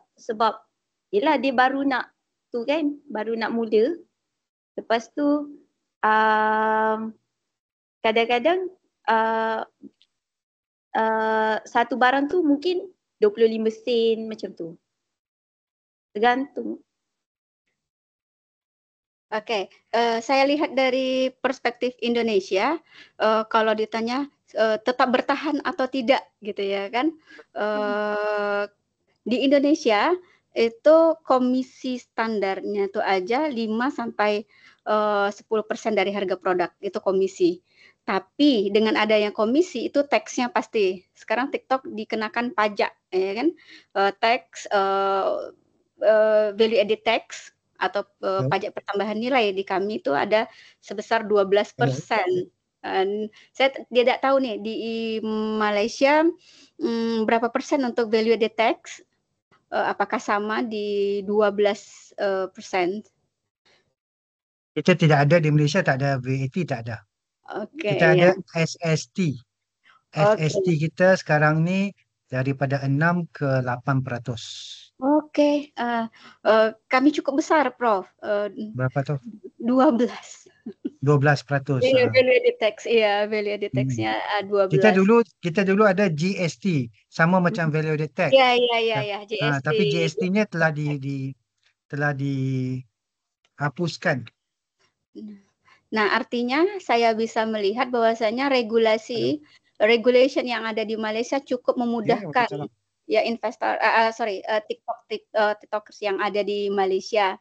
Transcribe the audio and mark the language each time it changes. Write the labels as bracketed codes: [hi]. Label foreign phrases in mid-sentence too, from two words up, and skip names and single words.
[ms] Sebab yelah dia baru nak tu kan, baru nak mula. Lepas tu kadang-kadang satu barang tu mungkin 25 sen macam tu. Tergantung. [id] Okey, saya lihat dari perspektif Indonesia, kalau ditanya tetap bertahan atau tidak gitu ya kan. Di Indonesia itu komisi standarnya itu aja 5-10% dari harga produk itu komisi. Tapi dengan adanya komisi itu tax-nya pasti. Sekarang TikTok dikenakan pajak ya kan. [en] Tax value added tax [id] atau pajak pertambahan nilai di kami itu ada sebesar 12%. Saya tidak tahu nih di Malaysia berapa persen untuk [en] value added tax, [id] apakah sama di 12%? [ms] Kita tidak ada di Malaysia, tak ada VAT, tak ada. Okay, kita ada SST. SST kita sekarang ni daripada 6 ke 8%. [id] Okey, kami cukup besar, Prof. [ms] Berapa tu? [id] 12%. [ms] 12%. [en] Value added tax, value added tax-nya [id] 12%. [ms] Kita dulu ada GST, sama macam [en] value added tax. [id] Ya, GST. [ms] Tapi GST-nya telah dihapuskan. [id] Nah, artinya saya bisa melihat bahwasanya regulation yang ada di Malaysia cukup memudahkan investor, TikTokers yang ada di Malaysia.